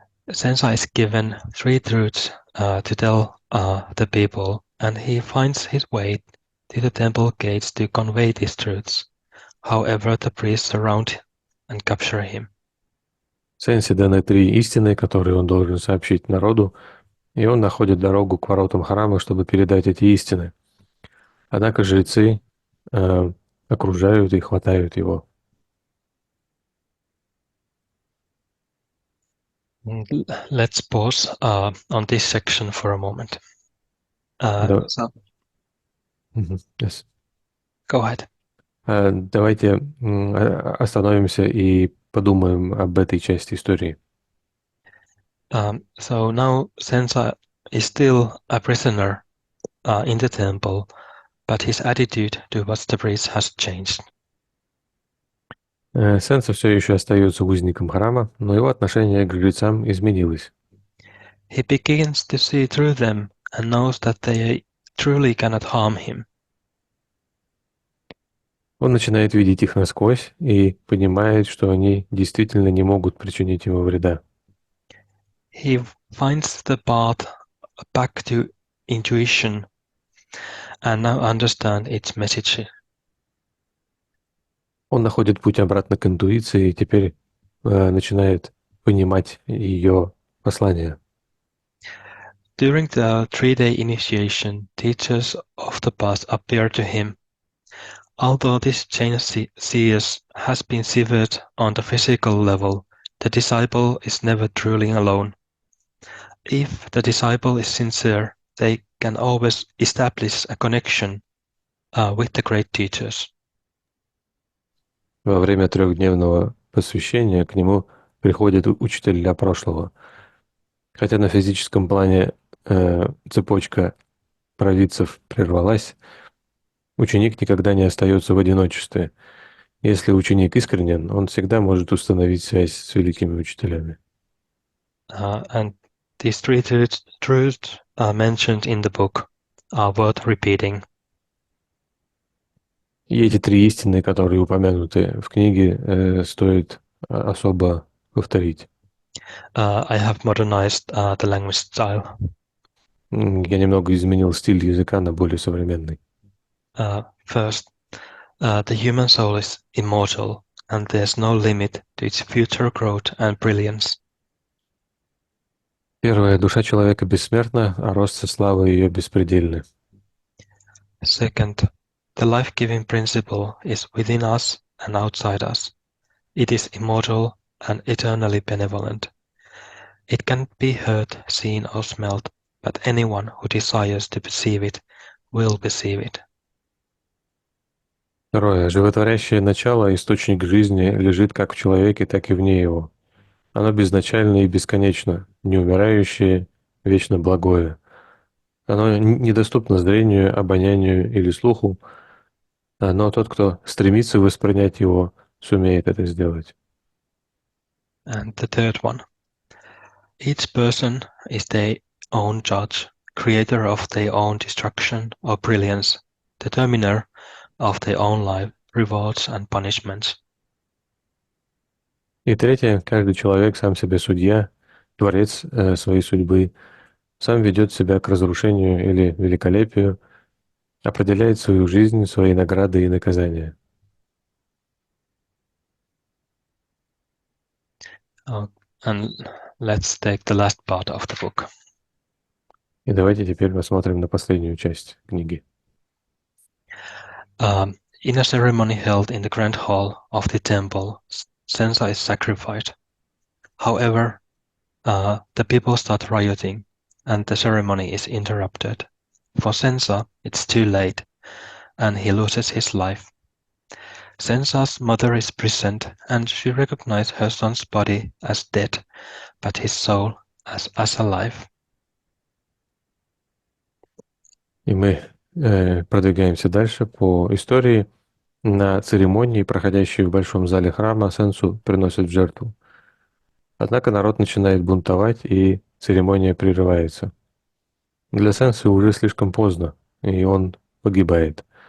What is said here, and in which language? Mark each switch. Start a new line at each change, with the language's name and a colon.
English: Sensa is given 3 truths to tell the people, and he finds his way to the temple gates to convey these truths. However, the priests surround and capture him.
Russian: Сенсе даны 3 истины, которые он должен сообщить народу, и он находит дорогу к воротам храма, чтобы передать эти истины. Однако жрецы окружают и хватают его.
English: Let's pause on this section for a moment. Yes. Go ahead.
Russian: Давайте остановимся и подумаем об этой части истории.
English: So now Sensa is still a prisoner in the temple, but his attitude towards the priest has changed.
Russian: Сенса все еще остается узником храма, но его отношение к жрецам изменилось.
English: He begins to see through them and knows that they truly cannot harm him.
Russian: Он начинает видеть их насквозь и понимает, что они действительно не могут причинить ему вреда.
English: He finds the path back to intuition and now understands its message.
Russian: Он находит путь обратно к интуиции и теперь начинает понимать ее послание.
English: During the 3-day initiation, teachers of the past appear to him. Although this change seers has been severed on the physical level, the disciple is never truly alone. If the disciple is sincere, they can always establish a connection with the great teachers.
Russian: Во время 3-дневного посвящения к нему приходит учитель для прошлого. Хотя на физическом плане цепочка провидцев прервалась, ученик никогда не остается в одиночестве. Если ученик искренен, он всегда может установить связь с великими учителями.
English: And these 3 truths mentioned in the book are worth repeating.
Russian: И эти 3 истины, которые упомянуты в книге, стоит особо повторить.
English: I have modernized the language style.
Russian: Я немного изменил стиль языка на более современный.
English: First, the human soul is immortal, and there's no limit to its future growth and brilliance.
Russian: Первое, душа человека бессмертна, а рост и слава ее беспредельны.
English: Second, the life-giving principle is within us and outside us. It is immortal and eternally benevolent. It can't be heard, seen, or smelled, but anyone who desires to perceive it will perceive it.
Russian: Второе, животворящее начало, источник жизни, лежит как в человеке, так и вне его. Оно безначально и бесконечно, неумирающее, вечно благое. Оно недоступно зрению, обонянию или слуху, но тот, кто стремится воспринять его, сумеет это сделать.
English: And the third one. Each person is their own judge, creator of their own destruction or brilliance, determiner of their own life, rewards and punishments.
Russian: И третье, каждый человек сам себе судья, творец своей судьбы, сам ведет себя к разрушению или великолепию, определяет свою жизнь, свои награды и наказания.
English: And let's take the last part of the book.
Russian: И давайте теперь посмотрим на последнюю часть книги.
English: In a ceremony held in the grand hall of the temple, Sensa is sacrificed. However, the people start rioting, and the ceremony is interrupted. For Sensa, it's too late, and he loses his life. Sensa's mother is present, and she recognizes her son's body as dead, but his soul as alive.
Russian: И мы продвигаемся дальше по истории. На церемонии, проходящей в большом зале храма, Сенсу приносят в жертву. Однако народ начинает бунтовать, и церемония прерывается. Для Сенсы уже слишком поздно, и он погибает.